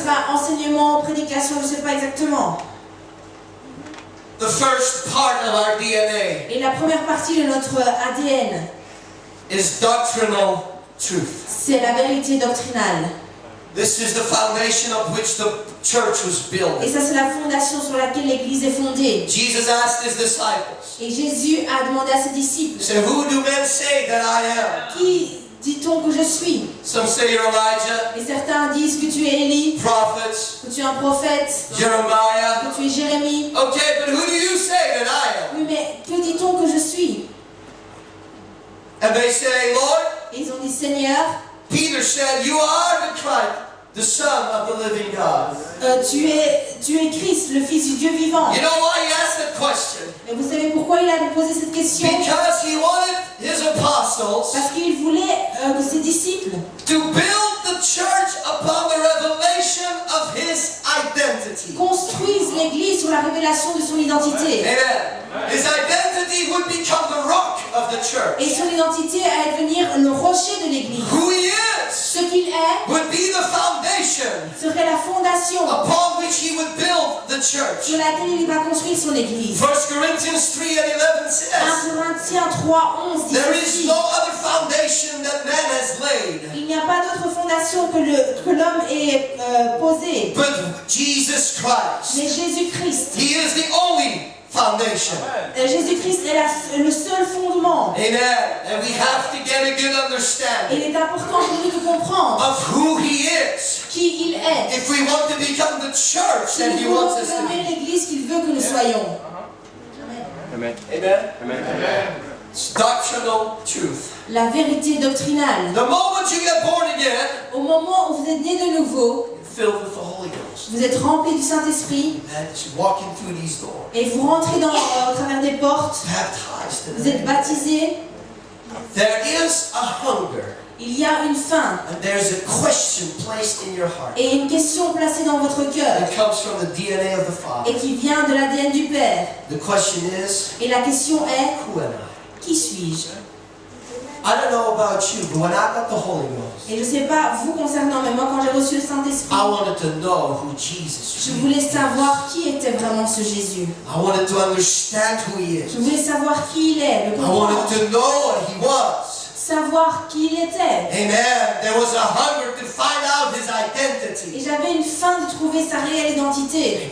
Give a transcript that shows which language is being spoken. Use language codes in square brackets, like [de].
[fr] sera enseignement, prédication, je ne sais pas exactement. [en] The first part of our DNA [fr] Et la première partie de notre ADN, [en] is doctrinal truth. [fr] c'est la vérité doctrinale. [en] This is the foundation of which the church was [fr] Et [en] built. [fr] ça, c'est la fondation sur laquelle l'Église est fondée. [en] Jesus asked His disciples, [fr] Et Jésus a demandé à ses disciples, [en] He said, who do men say that I am? [fr] qui dit-on que je suis? [en] Some say you're Elijah, [fr] Et certains disent que tu es Élie, [en] prophets, [fr] que tu es un prophète, [en] Jeremiah. [fr] que tu es Jérémie. [en] Okay, but who do you say that I am? [fr] Oui, mais que dit-on que je suis? [en] And they say, Lord, [fr] Et ils ont dit, Seigneur, [en] Peter said, you are the Christ, the Son of the living God. [fr] tu es Christ, le Fils du Dieu vivant. [en] You know why he asked that question? [fr] Et vous savez pourquoi il a posé cette question? [en] Because he wanted his apostles [fr] Parce qu'il voulait que ses disciples [en] to build the church upon the revelation of his identity. [fr] construisent l'Église sur la révélation de son identité. [en] Amen. His identity would become the rock of the church. [fr] Et son identité allait devenir le rocher de l'Église. [en] Who he is [fr] Ce qu'il est [en] would be the foundation [fr] serait la fondation [en] upon which he would build the church. [fr] sur laquelle il va construire son Église. [en] 1 Corinthians 3:11 says, [fr] 1 Corinthiens 3:11 dit [en] there is [fr] ceci. [en] no other foundation that man has laid [fr] Il n'y a pas d'autre fondation que l'homme ait posée. [en] but Jesus Christ. [fr] Mais Jésus-Christ. [en] He is the only foundation. [fr] Jésus-Christ est le seul fondement. [en] Amen. And we have to get a good [fr] Et [en] understanding [fr] il est important pour nous de comprendre [en] of who he is [fr] qui il est. [en] if we want to become the church [fr] Si [en] that [fr] nous [en] he [fr] voulons [en] wants us to [fr] devenir [en] be. [fr] l'Église qu'il veut que nous soyons. [en] Amen. Amen. Amen. It's doctrinal truth. [fr] La vérité doctrinale. [en] The moment you get born again, [fr] Au moment où vous êtes né de nouveau, [en] you're filled with the Holy Ghost. [fr] vous êtes rempli du Saint-Esprit [en] And you're walking through these doors, [fr] et vous rentrez au travers des portes, [en] baptized in [fr] vous êtes [en] the name. [fr] baptisé, [en] There is a hunger [fr] il y a une faim [en] and there's a question placed in your heart. [fr] et une question placée dans votre cœur [en] It comes from the DNA of the Father. [fr] et qui vient de l'ADN du Père. [en] The question is, [fr] Et la question est, [en] who am I? [fr] qui suis-je? [en] I don't know about you, but when I got the Holy Ghost, [fr] Et je ne sais pas vous concernant, mais moi quand j'ai reçu le Saint-Esprit, [en] I wanted to know who Jesus [fr] je [en] was. [fr] voulais savoir qui était vraiment ce Jésus. [en] I wanted to understand who he is. [fr] Je voulais savoir qui il est, le [en] I [fr] comprendre, [en] wanted to know what he was. [fr] savoir qui il était. [en] Amen. There was a hunger to find out his [fr] Et [en] identity. [fr] j'avais une faim de trouver sa réelle identité.